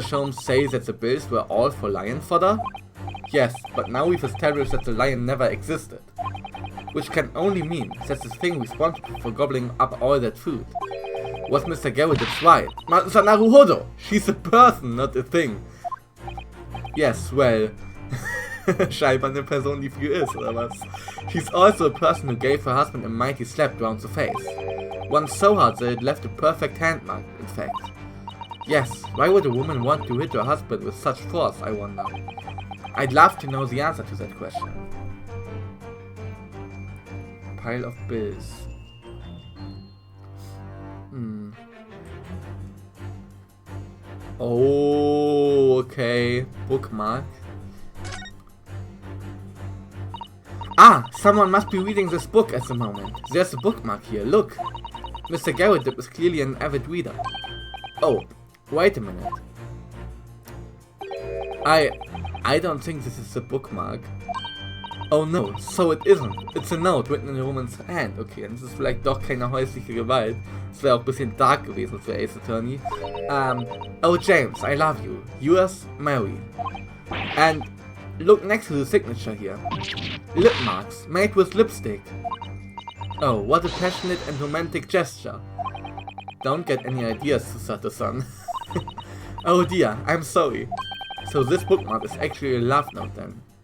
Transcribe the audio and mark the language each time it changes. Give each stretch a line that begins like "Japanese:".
English: Sholmes say that the bills were all for lion fodder? Yes, but now we've established that the lion never existed. Which can only mean that the thing responsible for gobbling up all that food was Mr. Garrideb's right. Naruhodo! She's a person, not a thing. Yes, well...
German: scheinbar eine Person, die viel ist, oder was?
English: She's also a person who gave her husband a mighty slap round the face. One so hard that it left a perfect hand mark, in fact. Yes, why would a woman want to hit her husband with such force, I wonder? I'd love to know the answer to that question. Pile of bills. Oh, okay. Bookmark. Ah, someone must be reading this book at the moment. There's a bookmark here, look. Mr. Garrideb is clearly an avid reader. Oh, wait a minute. I don't think this is a bookmark. Oh no, so it isn't. It's a note written in a woman's hand.
German: Okay, und das ist vielleicht doch keine häusliche Gewalt. Das wäre auch ein bisschen dark gewesen für Ace Attorney.
English: Oh James, I love you. Yours, Mary. And look next to the signature here. Lip marks, made with lipstick. Oh, what a passionate and romantic gesture. Don't get any ideas, Susato-san. Oh dear, I'm sorry. So this bookmark is actually a love note then.